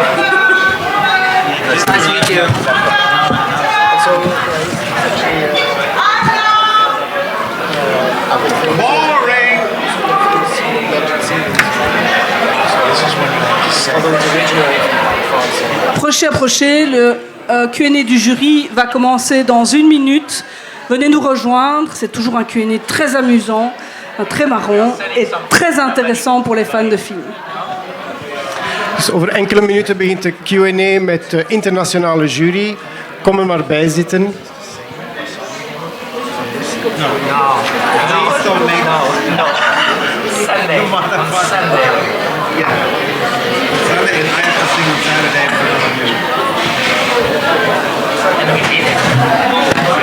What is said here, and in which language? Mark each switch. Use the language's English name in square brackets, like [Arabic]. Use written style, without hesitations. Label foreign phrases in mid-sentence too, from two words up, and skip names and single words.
[English] Nice to meet you. So, actually, Boring! although it's originally from France. [French] Approchez, le Q&A du jury va commencer dans 1 minute. Venez nous rejoindre, c'est toujours un Q&A très amusant, très marrant et très intéressant pour les fans de films. [Dutch] Dus over enkele minuten begint de Q&A met de internationale jury. Kom er maar bij zitten. [English] Please don't make Sunday. Sunday. Yeah. Saturday is every single Saturday for all of you. And we did it.